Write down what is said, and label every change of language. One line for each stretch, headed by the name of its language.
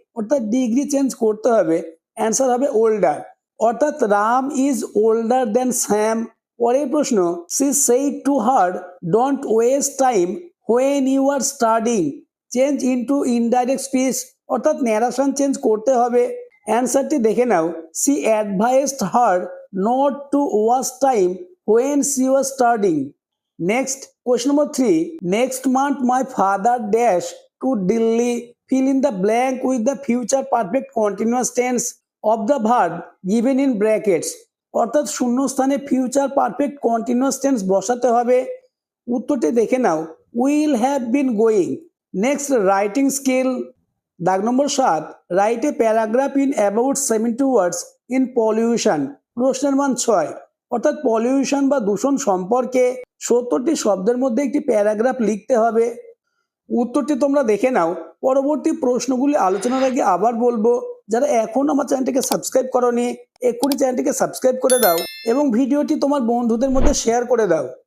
Bangla: অর্থাৎ degree change করতে হবে। অ্যান্সার হবে ওল্ডার, অর্থাৎ
English: Ram is older than Sam. পরের প্রশ্ন, she said to her don't waste time when you are studying, change into indirect speech,
Bangla: অর্থাৎ ন্যারেশন চেঞ্জ করতে হবে। অ্যান্সারটি দেখে নাও।
English: she advised her not to waste time when she was studying. Next, question number 3, next month my father dash to Delhi, fill in the blank with the future perfect continuous tense of the verb given in brackets।
Bangla: অর্থাৎ শূন্যস্থানে future perfect continuous tense বসাতে হবে। উত্তরটি দেখে নাও।
English: will have been going. Next, writing skill. দাগ number 7, write a paragraph in about 70 words in pollution.
Bangla: প্রশ্নের মান 6, অর্থাৎ পলিউশন বা দূষণ সম্পর্কে 70টি শব্দের মধ্যে একটি প্যারাগ্রাফ লিখতে হবে। উত্তরটি তোমরা দেখে নাও। পরবর্তী প্রশ্নগুলি আলোচনার আগে আবার বলবো, যারা এখন আমার চ্যানেলটিকে সাবস্ক্রাইব করোনি এক্ষুনি চ্যানেলটিকে সাবস্ক্রাইব করে দাও এবং ভিডিওটি তোমার বন্ধুদের মধ্যে শেয়ার করে দাও।